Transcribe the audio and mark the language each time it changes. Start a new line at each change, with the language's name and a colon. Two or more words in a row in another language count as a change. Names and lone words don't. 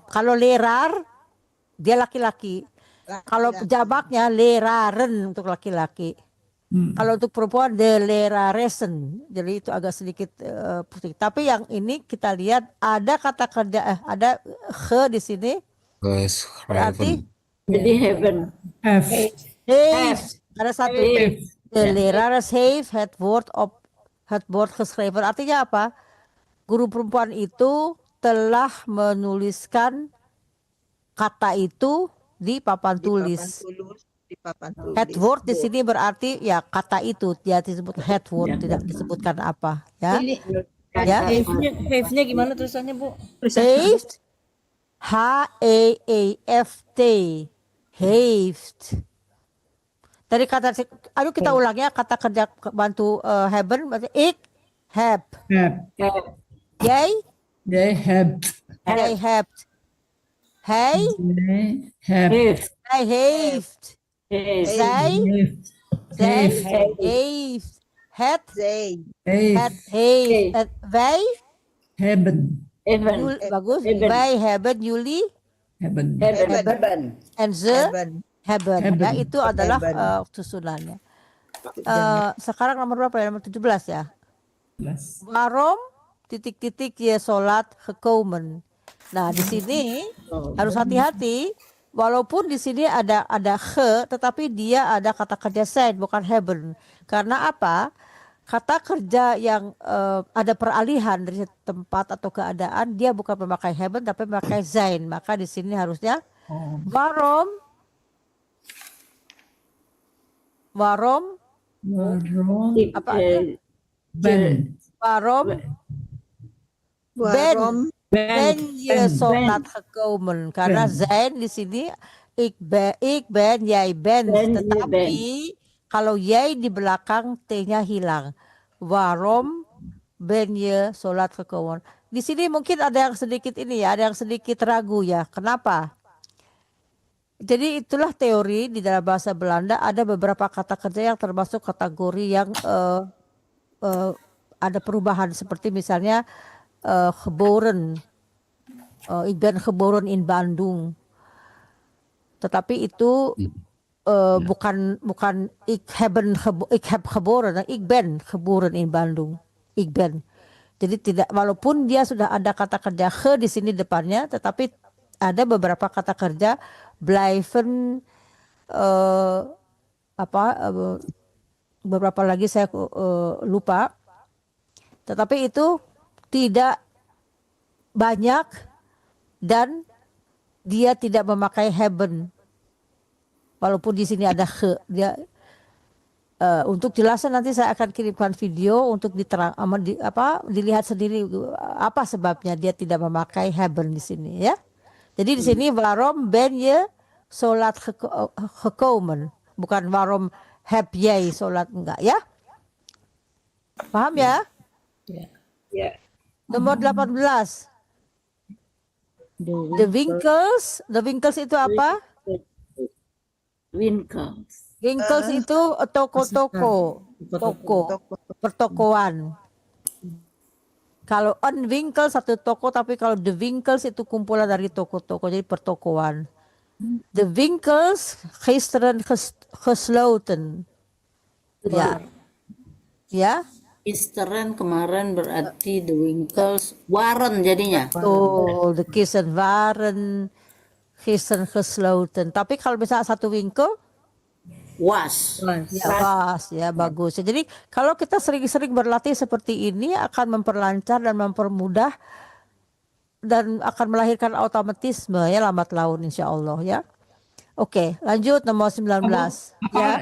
Indonesian: Kalau lerar dia laki-laki. Kalau jamaknya leraren untuk laki-laki. Kalau untuk perempuan
Dutch: de leraresen,
Indonesian: jadi itu agak sedikit pusing. Tapi yang ini kita lihat ada kata kerja, ada di sini. Berarti Jadi heaven.
English: Have.
Indonesian: ada satu.
Dutch: De lerares heeft het woord geschreven.
Indonesian: Artinya apa? Guru perempuan itu telah menuliskan kata itu di papan tulis.
Dutch: Het woord
Indonesian: di sini berarti ya kata itu, dia disebut
Dutch: het woord,
Indonesian: tidak disebutkan apa ya. Ya. Have-nya gimana tulisannya, Bu?
Dutch: Heeft, H-E-E-F-T, heeft.
Indonesian: Dari kata, ayo kita ulang ya, kata kerja bantu hebben, berarti
Dutch: ik heb. Jij? Jij hebt. Jij hebt. Hij? Heeft. Hij heeft. Zij heeft. Het heeft. Wij Hebben. bagus. Wij hebben, jullie Hebben. en ze hebben.
Indonesian: Ya, itu adalah susunannya. Sekarang nomor berapa ya? Nomor 17 ya.
Dutch: Waarom titik-titik je sholat gekomen.
Indonesian: Nah, di sini harus hati-hati. Walaupun di sini ada ge, tetapi dia ada kata kerja sein, bukan hebben. Karena apa? Kata kerja yang ada peralihan dari tempat atau keadaan, dia bukan memakai hebben tapi memakai sein. Maka di sini harusnya waarom apa?
Dutch: Waarom ben je sholat gekomen?
Indonesian: Karena zijn di sini
Dutch: ik ben, jij bent.
Indonesian: Tetapi kalau jij di belakang T-nya hilang.
Dutch: Waarom ben je sholat gekomen?
Indonesian: Di sini mungkin ada yang sedikit ini ya, ada yang sedikit ragu ya. Kenapa? Jadi itulah teori di dalam bahasa Belanda, ada beberapa kata kerja yang termasuk kategori yang ada perubahan, seperti misalnya
Dutch: geboren, ik ben geboren in Bandung.
Indonesian: Tetapi itu bukan
Dutch: ik heb geboren, ik ben geboren in Bandung. Ik ben.
Indonesian: Jadi tidak, walaupun dia sudah ada kata kerja ge di sini depannya, tetapi ada beberapa kata kerja blijven, beberapa lagi saya lupa. Tetapi itu tidak banyak dan dia tidak memakai hebben. Walaupun di sini ada ge, dia untuk jelasan nanti saya akan kirimkan video untuk dilihat sendiri apa sebabnya dia tidak memakai hebben di sini ya. Jadi di sini
Dutch: waarom ben je sholat gekomen,
Indonesian: bukan
Dutch: waarom heb jij sholat,
Indonesian: enggak ya. Paham ya? Ya.
Dutch: Nomor 18. The winkels itu apa? Winkels.
Indonesian: Winkels itu toko-toko, toko, pertokoan. Kalau
Dutch: een winkel
Indonesian: satu toko, tapi kalau
Dutch: de winkels
Indonesian: itu kumpulan dari toko-toko, jadi pertokoan.
Dutch: De winkels gisteren gesloten.
Indonesian: Ya, ya, Gisteren kemarin berarti
Dutch: the winkels waren
Indonesian: jadinya. tuh,
Dutch: de kisten waren gisteren gesloten.
Indonesian: Tapi kalau misalnya satu winkel,
Dutch: Was.
Indonesian: ya pas, ya bagus. Jadi kalau kita sering-sering berlatih seperti ini akan memperlancar dan mempermudah dan akan melahirkan automatisme ya lambat laun
Arabic: insya Allah
Indonesian: ya. Oke, lanjut nomor 19 ya.